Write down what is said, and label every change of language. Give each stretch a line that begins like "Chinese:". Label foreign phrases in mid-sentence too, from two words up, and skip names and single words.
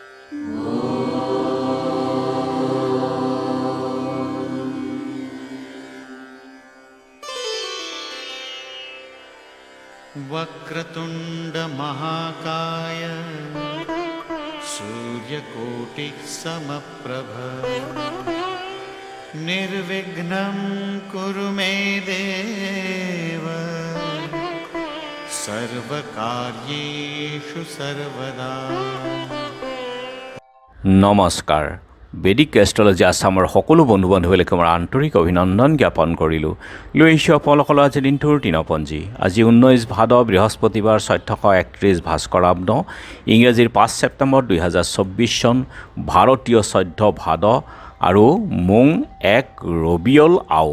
Sanskrit: वक्रतुंड महाकाय सूर्यकोटि समप्रभ निर्विघ्नं कुरु मे देव सर्वकार्येषु सर्वदा। नमस्कार।
Assamese: বেদিক এষ্ট্ৰলজি আসামৰ সকলো বন্ধু বান্ধৱীলৈকে মই আন্তৰিক অভিনন্দন জ্ঞাপন কৰিলোঁ। লৈ আহিছোঁ আপোনালোকলৈ আজি দিনটোৰ দিনপঞ্জী। আজি 19 ভাদ বৃহস্পতিবাৰ 1431 ভাস্কৰাব্দ ইংৰাজীৰ 5 ছেপ্টেম্বৰ 2024 চন ভাৰতীয় 14 ভাদ আৰু মোং 1 ৰবিয়ল আও।